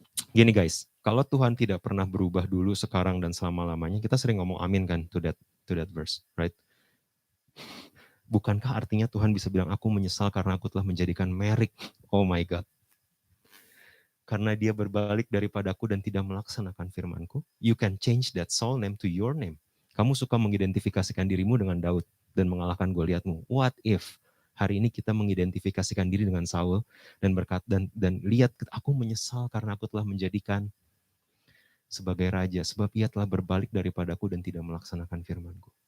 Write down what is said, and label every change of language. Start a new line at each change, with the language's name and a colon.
Indonesian: Gini guys, kalau Tuhan tidak pernah berubah dulu, sekarang, dan selama-lamanya, kita sering ngomong amin kan
English: to that verse, right?
Indonesian: Bukankah artinya Tuhan bisa bilang, aku menyesal karena aku telah menjadikan Merrick,
English: oh my God,
Indonesian: karena dia berbalik daripadaku dan tidak melaksanakan firmanku?
English: You can change that Saul name to your name.
Indonesian: Kamu suka mengidentifikasikan dirimu dengan Daud dan mengalahkan Goliatmu.
English: What if
Indonesian: hari ini kita mengidentifikasikan diri dengan Saul dan berkata dan lihat, aku menyesal karena aku telah menjadikan sebagai raja sebab ia telah berbalik daripadaku dan tidak melaksanakan firmanku.